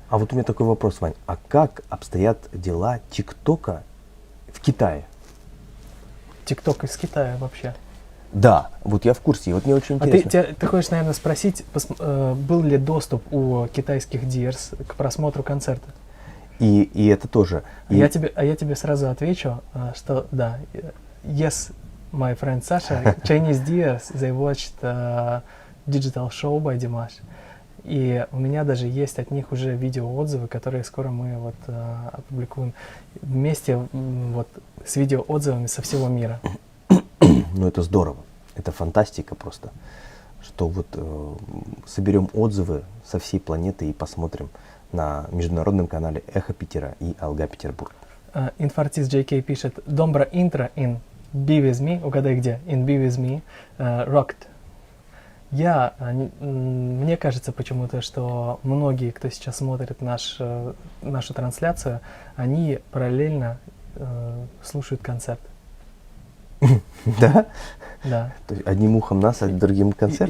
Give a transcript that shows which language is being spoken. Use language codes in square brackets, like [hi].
[ru] А вот у меня такой вопрос, Вань. А как обстоят дела ТикТока в Китае? ТикТок из Китая вообще. Да, вот я в курсе, и вот мне очень А интересно. ты хочешь, наверное, спросить, был ли доступ у китайских диерс к просмотру концерта? И это тоже. А я тебе сразу отвечу, что да, [en] yes, my friend Sasha, Chinese dears, they watched digital show by Dimash. [ru] И у меня даже есть от них уже видеоотзывы, которые скоро мы вот опубликуем вместе вот с видеоотзывами со всего мира. Ну это здорово, это фантастика просто, что вот соберем отзывы со всей планеты и посмотрим на международном канале Эхо Питера и Алга Петербург. Инфартист JK пишет: Домбра интро in Be With Me, угадай где, in Be With Me, rocked. Мне кажется почему-то, что многие, кто сейчас смотрит нашу трансляцию, они параллельно слушают концерт. Да? Да. То есть одним ухом нас, а другим концерт?